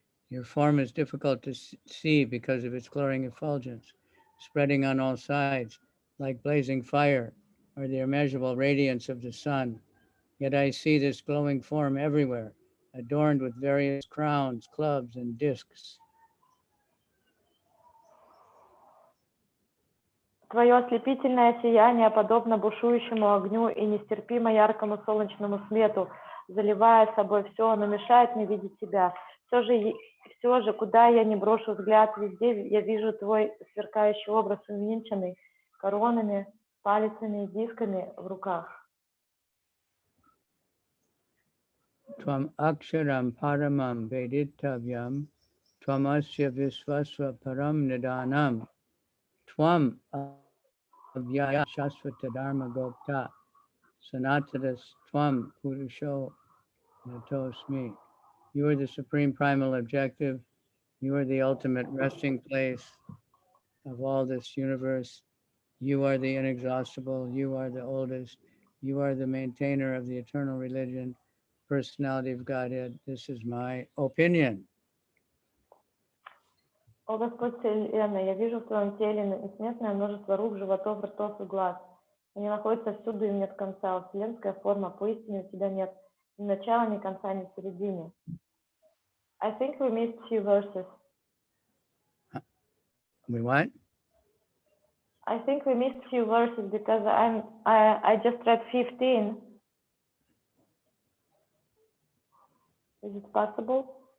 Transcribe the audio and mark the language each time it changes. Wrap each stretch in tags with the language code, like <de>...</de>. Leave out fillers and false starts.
<en>Your form is difficult to see because of its glowing effulgence, spreading on all sides like blazing fire or the immeasurable radiance of the sun. Yet I see this glowing form everywhere, adorned with various crowns, clubs, and discs.</en> <ru>Твое ослепительное сияние подобно бушующему огню и нестерпимо яркому солнечному свету, заливая собой все, но мешает мне видеть тебя. Все все же, куда я не брошу взгляд, везде я вижу твой сверкающий образ, увенчанный коронами, палицами и дисками в руках.</ru> <sa>Tvam aksharam paramam veditavyam, tvamasya visvasva param nidanam, tvam avyaya shasvata dharma gopta, sanatanas tvam purusho natosmi.</sa> <en>You are the supreme primal objective. You are the ultimate resting place of all this universe. You are the inexhaustible. You are the oldest. You are the maintainer of the eternal religion, personality of Godhead. This is my opinion.</en> <ru>О Господь Вселенной, я вижу в твоем теле несметное множество рук, животов, ртов и глаз. Они находятся всюду и нет конца. Вселенская форма, поистине у тебя нет ни начала, ни конца, ни середины.</ru> <en>I think we missed few verses. We what? I think we missed few verses because I just read 15. Is it possible?</en>